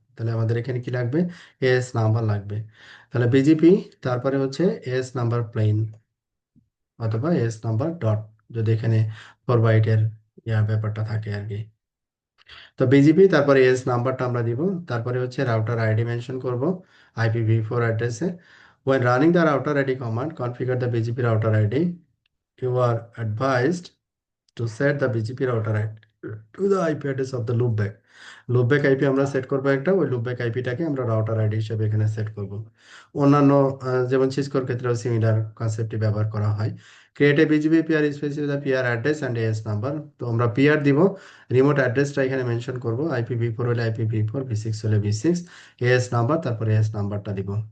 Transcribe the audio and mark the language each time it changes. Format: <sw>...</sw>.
<bn>তাহলে আমাদের এখানে কি লাগবে? এএস নাম্বার লাগবে। তাহলে বিজিপি, তারপরে হচ্ছে এএস নাম্বার প্লেন অথবা এএস নাম্বার ডট, যদি এখানে 4 বাইটের ব্যাপারটা থাকে আর কি। তো বিজিপি তারপরে এস নাম্বারটা আমরা দিব, তারপরে হচ্ছে রাউটার আইডি মেনশন করব IPv4 অ্যাড্রেসে।</bn> <en>when running the router id command configure the BGP router id, you are advised to set the BGP router ID to the IP address of the loopback.</en> <bn>loopback IP আমরা set করব একটা, ওই loopback IP টাকে আমরা router ID হিসেবে এখানে set করব। অন্যান্য যেমন সিসকোর ক্ষেত্রেও সিমিলার কনসেপ্টটি ব্যবহার করা হয়।</bn> <en>Create a BGP PR specify the PR address and AS number.</en> <bn>তো আমরা পিআর দিব, রিমোট অ্যাড্রেসটা এখানে মেনশন করব, IPv4 হলে IPv4, V6 হলে V6, এএস নাম্বার, তারপরে এএস নাম্বারটা দিব।</bn>